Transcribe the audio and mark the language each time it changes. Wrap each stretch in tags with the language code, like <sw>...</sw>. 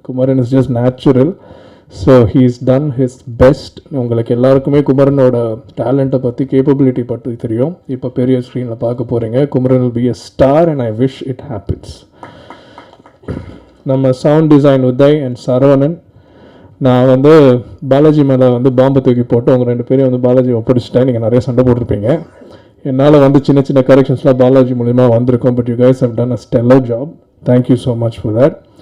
<en>Kumaran is just natural. So he's done his best.</en> <ta>உங்களுக்கு எல்லாருக்குமே குமரனோட டேலண்ட்டை பற்றி, கேப்பபிலிட்டி பற்றி தெரியும். இப்போ பெரிய ஸ்க்ரீனில் பார்க்க போகிறீங்க.</ta> <en>Kumaran will be a star and I wish it happens.</en> <ta>நம்ம sound design Uday and Saravanan, நான் வந்து பாலாஜி மேலே வந்து பாம்பை தூக்கி போட்டு அவங்க 2 பேரையும் வந்து பாலாஜி ஒப்படைச்சிட்டேன். நீங்கள் நிறைய சண்டை போட்டிருப்பீங்க. என்னால் வந்து சின்ன சின்ன கரெக்ஷன்ஸ்லாம் பாலாஜி மூலிமா வந்திருக்கோம்.</ta> <en>But you guys have done a stellar job. Thank you so much for that.</en>